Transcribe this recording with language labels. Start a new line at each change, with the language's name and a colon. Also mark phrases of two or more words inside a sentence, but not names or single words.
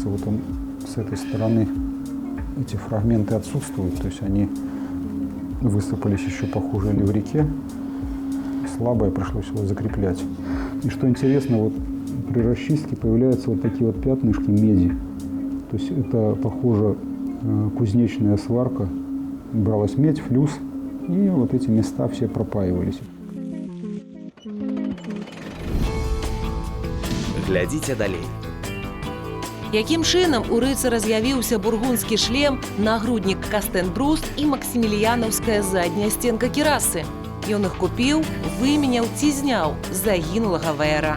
Russian: Вот он с этой стороны, эти фрагменты отсутствуют, то есть они высыпались еще, похоже, или в реке. Слабое, пришлось его закреплять. И что интересно, вот при расчистке появляются вот такие вот пятнышки меди. То есть это, похоже, кузнечная сварка, бралась медь, флюс, и вот эти места все пропаивались.
Belarusian: Глядзіце далей. Якім чынам у рыцара з'явіўся бургундскі шлем, нагруднік Кастенбруст і максіміліянаўская задняя стенка кірасы? Ён іх купіў, выменяў ці зняў загінулага ваяра.